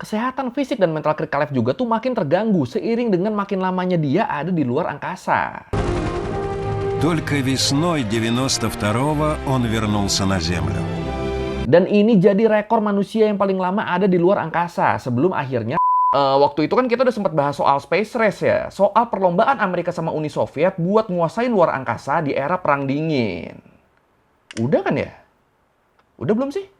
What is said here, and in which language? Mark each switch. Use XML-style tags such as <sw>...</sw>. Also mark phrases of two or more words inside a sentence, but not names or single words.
<id>kesehatan fisik dan mental Krikalev juga tuh makin terganggu seiring dengan makin lamanya dia ada di luar angkasa.</id> <ru>Только весной 92-го он вернулся на Землю.</ru> <id>Dan ini jadi rekor manusia yang paling lama ada di luar angkasa sebelum akhirnya waktu itu kan kita udah sempat bahas soal</id> <en>space race</en> <id>ya, soal perlombaan Amerika sama Uni Soviet buat nguasain luar angkasa di era Perang Dingin. Udah kan ya? Udah belum sih?</id>